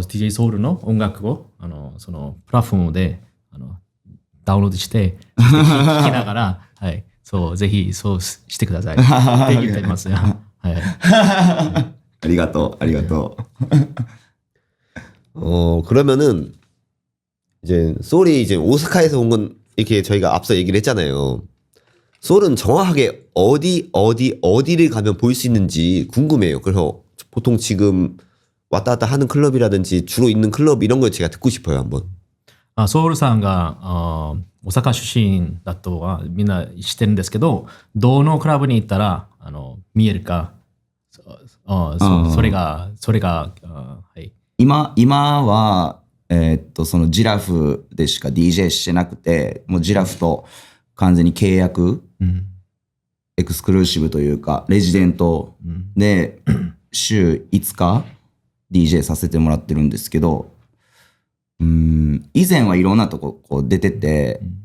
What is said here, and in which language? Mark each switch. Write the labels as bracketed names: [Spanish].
[Japanese] ソウルの音楽をそのプラットフォームでダウンロードして聴きながら、はい、そうぜひそうしてくださいって言ってますよ。はい、ありがとうありがとう。 [Korean] 그러면은 이제 소울이 이제 오사카에서 온 건 이렇게 저희가 앞서 얘기를 했잖아요. 소울은 정확하게 어디를 가면 볼 수 있는지 궁금해요. 그래서 보통 지금 왔다 갔다 하는 클럽이라든지 주로 있는 클럽 이런 걸 제가 듣고 싶어요, 한번. [Japanese] ソウルさんが大阪出身だとはみんな知ってるんですけど、どのクラブに行ったら見えるか、それがはい。今は、そのジラフでしか DJ してなくて、もうジラフと完全に契約、エクスクルーシブというか、レジデントで週5日 DJ させてもらってるんですけど、以前はいろんなとここう出てて、